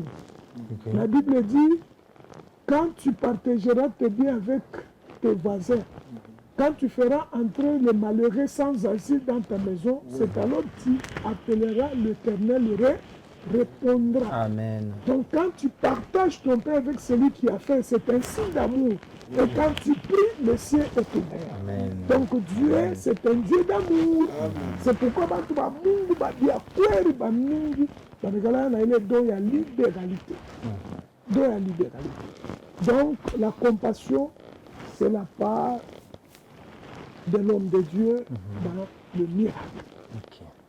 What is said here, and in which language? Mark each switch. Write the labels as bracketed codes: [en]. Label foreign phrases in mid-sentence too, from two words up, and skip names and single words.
[fr] La Bible dit, quand tu partageras tes biens avec tes voisins, quand tu feras entrer les malheureux sans asile dans ta maison, c'est alors que tu appelleras l'Éternel répondra. Amen. Donc quand tu partages ton pain avec celui qui a faim, c'est un signe d'amour. Et quand tu pries, le ciel est ouvert. Amen. Donc Dieu, c'est un Dieu d'amour. [sw] C'est pourquoi bantu ba Mungu ba dia kweli ba mingi banekala na ile don ya libéralité. [fr] Don ya libéralité. Donc la compassion, c'est la part de l'homme de Dieu dans le miracle. Okay.